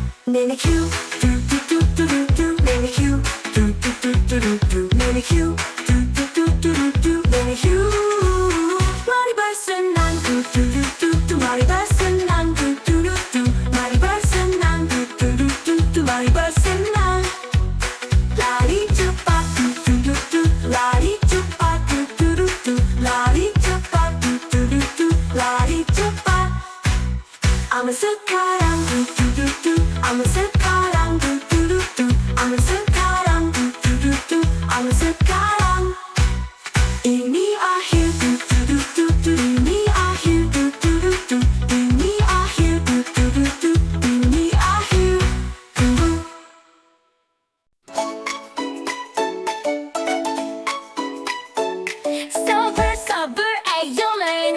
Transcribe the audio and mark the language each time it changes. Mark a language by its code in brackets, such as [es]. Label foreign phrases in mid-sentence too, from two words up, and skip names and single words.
[id] Nenek Yu, do do do do do do. Nenek Yu, do do do do do do. Nenek Yu, do do do do do do. Nenek Yu, mari bersenang, do do do do do. Mari bersenang, do do do do. Mari bersenang, do do do do do. Mari bersenang. Lari cepat, do do do do. Lari cepat, do do do do. Lari cepat, do do do do. Lari cepat. Aman sekarang, do do do do. Aman sekarang, do do do do. Aman sekarang, do do do do. Aman sekarang. Ini akhir, do do do do do. Ini akhir, do do do do. Ini akhir, do do do do. Ini akhir. Sabar, sabar, ayo main.